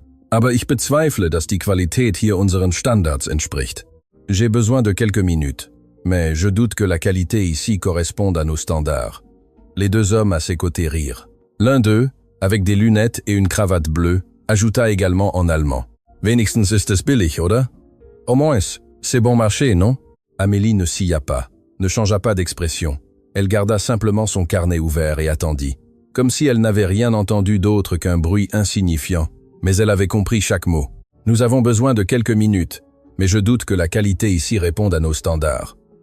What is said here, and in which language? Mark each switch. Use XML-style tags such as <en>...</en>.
<de>« Aber ich bezweifle, dass die Qualität hier unseren Standards entspricht.</de> <fr>» J'ai besoin de quelques minutes, mais je doute que la qualité ici corresponde à nos standards. Les 2 hommes à ses côtés rirent. L'un d'eux, avec des lunettes et une cravate bleue, ajouta également en allemand.</fr> <de>« Wenigstens ist es billig, oder?</de> <fr>Au moins, c'est bon marché, non ?» Amélie ne scia pas, ne changea pas d'expression. Elle garda simplement son carnet ouvert et attendit, comme si elle n'avait rien entendu d'autre qu'un bruit insignifiant, mais elle avait compris chaque mot. « Nous avons besoin de quelques minutes, mais je doute que la qualité ici réponde à nos standards.</fr>